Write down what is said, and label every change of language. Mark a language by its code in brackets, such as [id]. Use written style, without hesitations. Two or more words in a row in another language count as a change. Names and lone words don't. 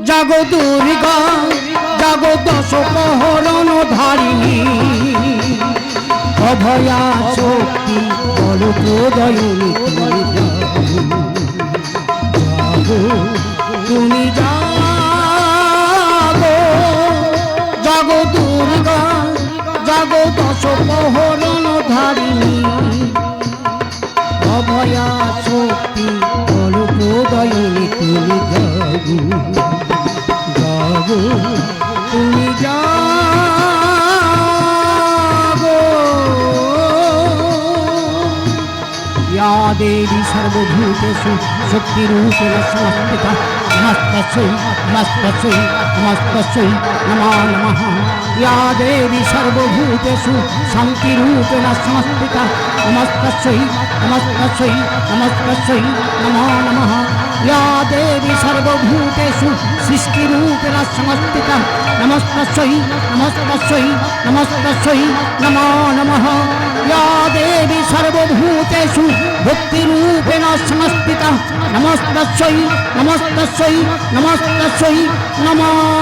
[bn] জাগো দুর্গা জাগো দশ প্রহরণ ধারিণী অভয়া শক্তি বল প্রদয়নী তুমি জাগো জাগো দুর্গা জাগো দশ প্রহরণ ধারিণী অভয়া শক্তি বল প্রদয়নী তুমি জাগো জাগো তুমি জাগো [sa] या देवी सर्वभूतेषु शक्तिरूपेण संस्थिता नमस्तस्यै नमस्तस्यै नमस्तस्यै नमो नमः या देवी सर्वभूतेषु शान्तिरूपेण संस्थिता नमस्तस्यै नमस्तस्यै नमस्तस्यै नमो नमः या देवी सर्वभूतेषु सृष्टिरूपेण संस्थिता नमस्तस्यै नमस्तस्यै नमस्तस्यै नमो नमः या देवी सर्वभूतेषु भक्तिरूपेण संस्थिता नमस्तस्यै नमस्तस्यै नमस्तस्यै नमो